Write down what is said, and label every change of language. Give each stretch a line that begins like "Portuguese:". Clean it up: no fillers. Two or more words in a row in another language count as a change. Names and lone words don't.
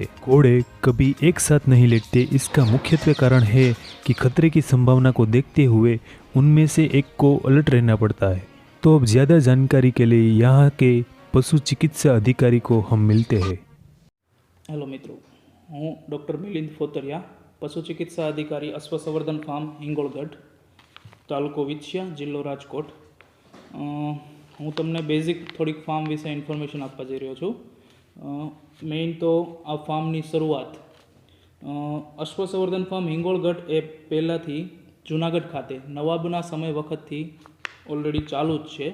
Hindi: घोड़े कभी एक साथ नहीं लेटते। इसका मुख्यत्वे कारण है कि खतरे की संभावना को देखते हुए उनमें से एक को अलर्ट रहना पड़ता है। तो अब ज़्यादा जानकारी के लिए यहाँ के पशु चिकित्सा अधिकारी को हम मिलते हैं। हेलो मित्रों,
Gujarati: હું ડોક્ટર મિલિંદ ફોતરિયા, પશુ ચિકિત્સા અધિકારી અશ્વ સંવર્ધન ફાર્મ હિંગોળગઢ, તાલુકો વિછિયા, જિલ્લો રાજકોટ। હું તમને બેઝિક થોડીક ફાર્મ વિશે ઇન્ફોર્મેશન આપવા જઈ રહ્યો છું। મેઇન તો આ ફાર્મની શરૂઆત અશ્વ સંવર્ધન ફાર્મ હિંગોળગઢ એ પહેલાંથી જૂનાગઢ ખાતે નવાબોના સમય વખતથી ઓલરેડી ચાલુ જ છે।